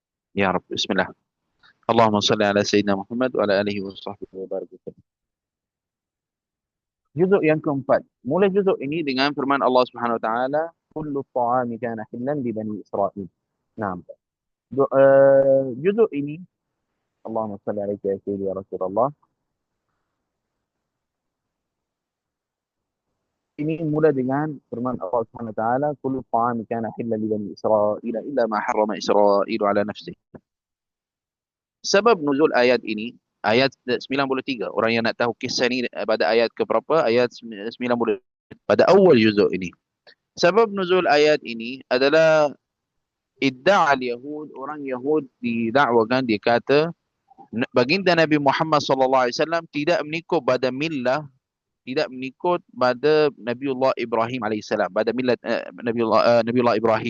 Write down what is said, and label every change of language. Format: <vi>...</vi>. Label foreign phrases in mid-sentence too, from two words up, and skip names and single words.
<ar>يا رب، بسم الله. اللهم صل على سيدنا محمد وعلى آله وصحبه وبارك وسلم.</ar> <ms>Juzuk yang keempat. Mula juzuk ini dengan firman Allah</ms> <ar>سبحانه وتعالى, "كل الطعام كان حلا لبني إسرائيل."</ar> <ms>Nah, juzuk ini</ms> <ar>اللهم صل عليه يا سيدي يا رسول الله.</ar> <ms>Ini mula dengan firman Allah</ms> <ar>سبحانه وتعالى, "كل الطعام كان حلا لبني إسرائيل إلا ما حرم إسرائيل على نفسه."</ar> <ms>Sebab nuzul ayat ini, ayat 93. Orang yang nak tahu kisah ni pada ayat ke berapa? Ayat 90. Pada awal juzuk ini. Sebab nuzul ayat ini adalah</ms> <ar>ادعاء اليهود,</ar> <ms>orang Yahud didakwakan, dia kata baginda Nabi Muhammad</ms> <ar>صلى الله عليه وسلم</ar> <ms>tidak mengikut pada millah, tidak mengikut pada Nabiullah Ibrahim alaihissalam, pada millat Nabiullah Ibrahim.</ms>